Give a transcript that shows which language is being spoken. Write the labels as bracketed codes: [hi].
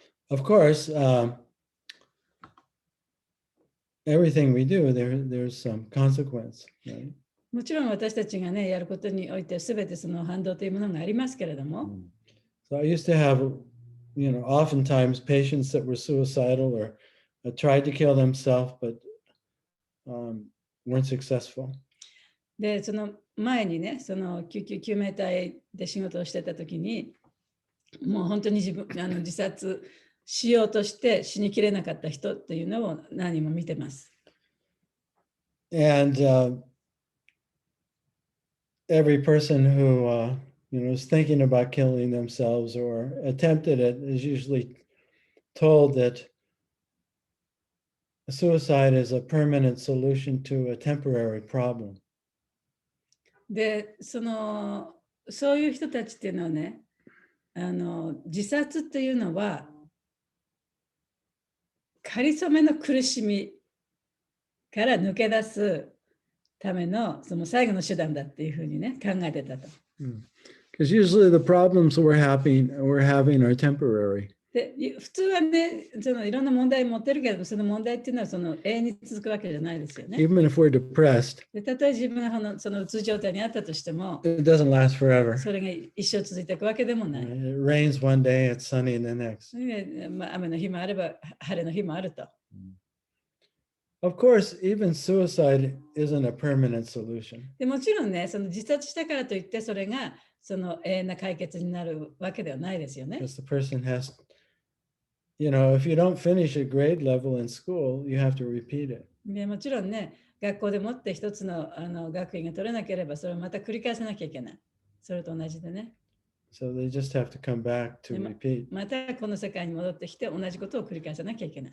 [en] Of course, everything we do, there's some consequence, right? [ja] もちろん私たちがね、やることにおいてすべてその反動というものがありますけれども、 [en] So I used to have, oftentimes patients that were suicidal or tried to kill themselves, but weren't successful. [ja] で、その前にね、その救命隊で仕事をしてたときに、もう本当に自殺しようとして死にきれなかった人というのを何人も見てます。 [en] And every person who, is thinking about killing themselves or attempted it is usually told that suicide is a permanent solution to a temporary problem. [ja] で、そういう人たちっていうのはね、自殺っていうのは、かりそめの苦しみから抜け出すためのその最後の手段だっていうふうにね、考えてたと。 [en] Because usually the problems we're having are temporary. [ja] で普通はね、いろんな問題を持ってるけど、その問題っていうのは永遠に続くわけじゃないですよね。 [en] Even if we're depressed, [ja] でたとえ自分がそのうつ状態にあったとしても、 [en] it doesn't last forever. [ja] それが一生続いていくわけでもない。 [en] It rains one day, it's sunny the next. [ja] 雨の日もあれば晴れの日もあると。 [en] Of course, even suicide isn't a permanent solution. [ja] でもちろんね、その自殺したからといってそれがその永遠な解決になるわけではないですよね。 [en] Because the person has, if you don't finish a grade level in school, you have to repeat it. [ja] でもちろんね、学校でもって一つの学位が取れなければそれをまた繰り返さなきゃいけない。それと同じでね。 [en] So they just have to come back to repeat. [ja] またこの世界に戻ってきて同じことを繰り返さなきゃいけない。